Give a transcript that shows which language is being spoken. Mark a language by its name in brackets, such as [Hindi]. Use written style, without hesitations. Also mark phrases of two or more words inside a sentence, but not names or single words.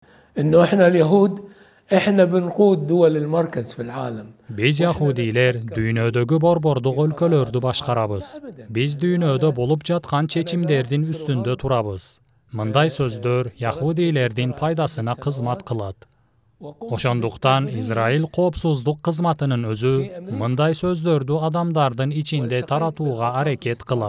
[Arabic] إنه إحنا اليهود إحنا بنقود دول المركز في العالم. [Kyrgyz] Биз Яхудилер дүйнөдөгү борбордук өлкөлөрдү башкарабыз. Биз дүйнөдө болуп жаткан чечимдерден үстүндө турабыз. Мындай сөздөр Яхудилерден пайдасына кызмат кылат. Ошондуктан Израил Коопсуздук Кызматынын өзү мындай сөздөрдү адамдардын ичинде таратууга аракет кылат.